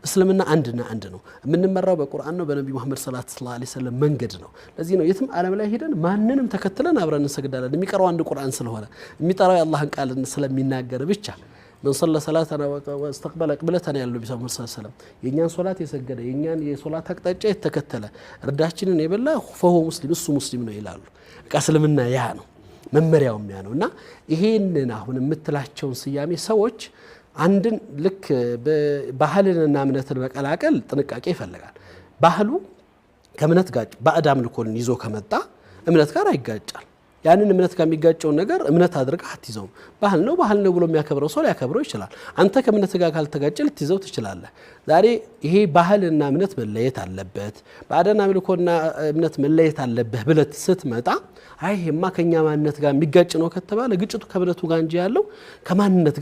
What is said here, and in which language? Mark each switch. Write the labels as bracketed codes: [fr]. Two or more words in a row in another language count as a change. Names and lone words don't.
[am] እስልምና አንድና አንድ ነው የምንመራው በቁርአን ነው በነብዩ መሐመድ [ar] صلى الله عليه وسلم [am] መንገድ ነው ለዚህ ነው የትም ዓለም ላይ ሄደን ማንንም ተከትለን አብረን እንሰግዳለን የሚቀረው አንድ ቁርአን ስለሆነ የሚጠራው የአላህን ቃል ስለሚናገር ብቻ [ar] من صلى صلاتنا واستقبل قبلتنا يا النبي صلى الله عليه وسلم [am] የኛን ሶላት የሰገደ የኛን የሶላት አቅጣጫ የተከተለ እርዳችንን የበላ [ar] فهو مسلم [am] እሱ ሙስሊም ነው ይላሉ እስልምና ያ ነው መመሪያው ያ ነውና ይሄንን አሁን የምትላቸውን ስያሜ ሰዎች አንድን ልክ ባህልንና እምነትን መቀላቀል ጥንቃቄ ይፈልጋል ባህሉ ከእምነት ጋር ባዕድ አምልኮን ይዞ ከመጣ እምነት ጋር አይጋጫል ያንን እምነት ጋር የሚጋጨው ነገር እምነት አድርገህ አትይዘው ባህል ነው ብሎ የሚያከብረው ሰው ሊያከብረው ይችላል አንተ ከእምነት ጋር ካልተጋጨ ልትይዘው ትችላለህ ዛሬ ይሄ ባህልና እምነት መለየት አለበት ባዕድና አምልኮና እምነት መለየት አለበት ብለት ስትመጣ አይሄማ ከኛ ማንነት ጋር የሚጋጭ ነው ከተባለ ግጭቱ ከእምነቱ ጋር እንጂ ያለው ከማንነት